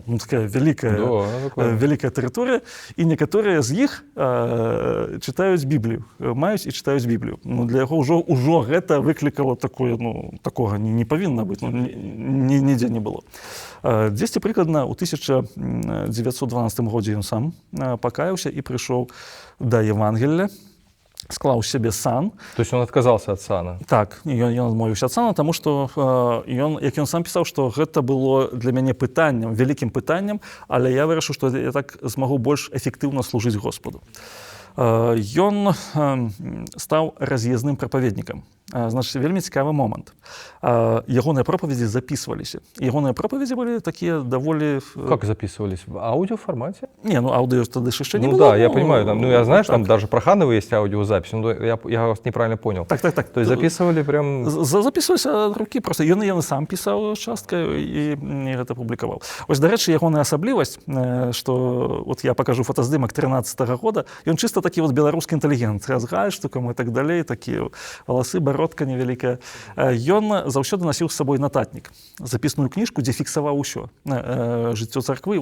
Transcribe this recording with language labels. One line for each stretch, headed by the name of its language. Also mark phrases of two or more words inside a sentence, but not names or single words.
Belarusian: Ну, такая вялікая тэрыторыя, і некаторыя з іх чытаюць Біблію, маюць і чытаюць Біблію. Ну, для яго ўжо гэта выклікала такое, ну, такога не павінна быць, ну, нідзе не было. Дзесьці прыкладна ў 1912 годзе ён сам пакаяўся і прыйшоў да Евангелля, склаў сябе сан.
Russian: То есть он отказался от сана?
Belarusian: Так, ён адмовіўся ад сана, таму што як ён сам пісаў, што гэта было для мяне пытаннем, вялікім пытаннем, але я вырашыў, што я так змагу больш эфектыўна служыць Господу. Ён стаў раз'ездным прапаведнікам. Значыць, вельмі цікавы момант. Ягоныя пропаведзі записываліся. Ягоныя пропаведзі былі такія даволі...
Russian: Как записывались? В аудиоформате? Не, ну аудио тогда еще не было. Ну да, я понимаю. Там, ну я знаю, что там даже про Ханова есть аудиозапись, но я вас неправильно понял. Так. То есть записывали прям...
Belarusian: Записывались ад рукі, просто ён сам пісаў частка і гэта публікаваў. Вось, дарэчы, ягоная асаблівасць, што вот я пакажу фотаздымак 13-го года, ён чыста такі вот беларускі інтэлігент, з гальштукам і так далей, такія валасы, бародка невялікая. Ён заўсёды насіў з сабой нататнік, запісную кніжку, дзе фіксаваў усё жыццё царквы.